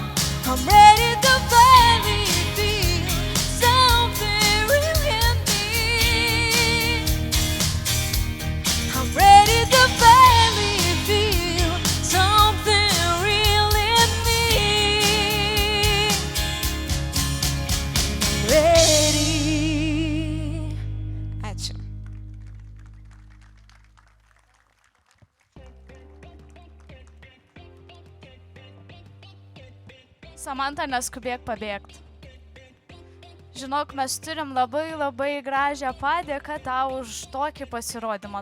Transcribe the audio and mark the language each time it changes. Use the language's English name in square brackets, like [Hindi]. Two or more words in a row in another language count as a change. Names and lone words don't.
[English] I'm ready to finally feel something real in me. I'm ready to finally feel something real in me. Ready. [Lithuanian] Ačiū. Samanta, neskubėk pabėgti. Žinok, mes turim labai gražią padėką tau už tokį pasirodymą.